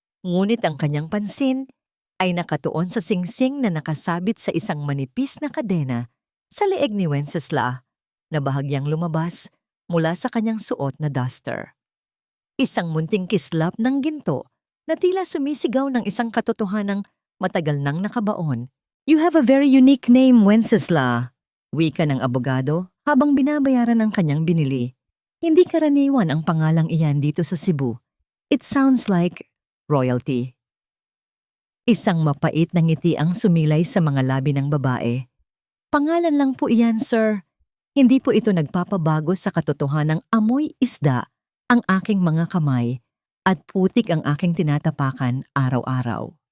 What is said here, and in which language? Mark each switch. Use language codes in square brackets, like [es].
[tl] Ngunit ang kanyang pansin ay nakatuon sa singsing na nakasabit sa isang manipis na kadena sa leeg ni Wenceslao na bahagyang lumabas mula sa kanyang suot na duster. Isang munting kislap ng ginto na tila sumisigaw ng isang katotohanang matagal nang nakabaon. [en] You have a very unique name, Wenceslao. [tl] Wika ng abogado habang binabayaran ang kanyang binili. Hindi karaniwan ang pangalang iyan dito sa Cebu. [en] It sounds like royalty. [tl] Isang mapait na ngiti ang sumilay sa mga labi ng babae. Pangalan lang po iyan, sir. Hindi po ito nagpapabago sa katotohanang amoy isda ang aking mga kamay at putik ang aking tinatapakan araw-araw.